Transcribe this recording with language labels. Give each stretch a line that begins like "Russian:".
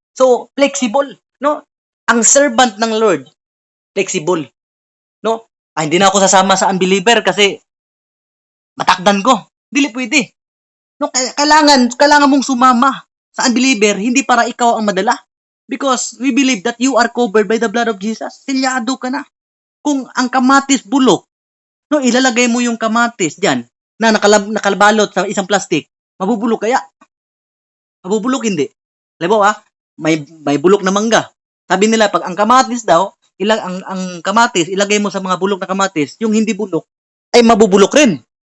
Filipino: So, flexible. No? Ang servant ng Lord, flexible. No? Hindi na ako sasama sa unbeliever kasi matakdan ko.
Cebuano: Dili pwede.
Filipino: No, kailangan mong sumama sa unbeliever, hindi para ikaw ang madala.
English: Because we believe that you are covered by the blood of Jesus.
Filipino: Silyado ka na. Kung ang kamatis bulok, no, ilalagay mo yung kamatis diyan na nakalabalot sa isang plastic, mabubulok kaya? Mabubulok hindi. Halimbawa, may bulok na mangga. Sabi nila pag ang kamatis daw, ang kamatis ilagay mo sa mga bulok na kamatis, yung hindi bulok ay mabubulok rin.